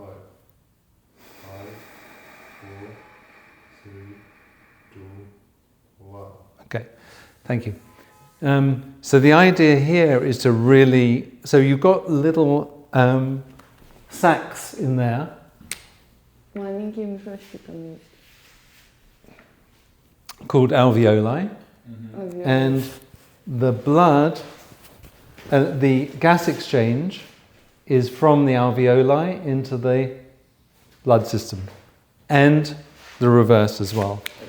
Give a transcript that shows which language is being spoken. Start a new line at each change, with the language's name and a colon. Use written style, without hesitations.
English: 5, 4, 3, 2, 1. Okay. Thank you. So the idea here is to really, so you've got little sacs in there.
Russian: Маленькие мешочки там есть.
English: Called alveoli, and the blood, the gas exchange is from the alveoli into the blood system, and the reverse as well.